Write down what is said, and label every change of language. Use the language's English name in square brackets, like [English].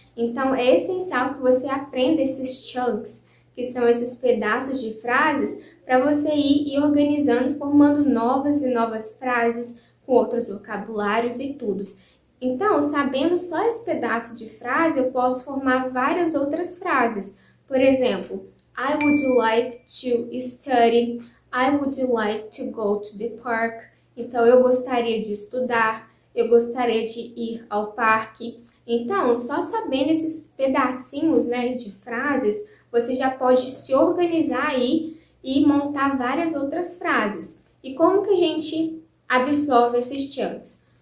[Portuguese] Então, é essencial que você aprenda esses chunks, que são esses pedaços de frases, para você ir organizando, formando novas e novas frases, com outros vocabulários e tudo. Então, sabendo só esse pedaço de frase, eu posso formar várias outras frases. Por exemplo, [English] I would like to study. I would like to go to the park. [Portuguese] Então, eu gostaria de estudar, eu gostaria de ir ao parque. Então, só sabendo esses pedacinhos, né, de frases, você já pode se organizar aí e montar várias outras frases. E como que a gente absorve esses chunks?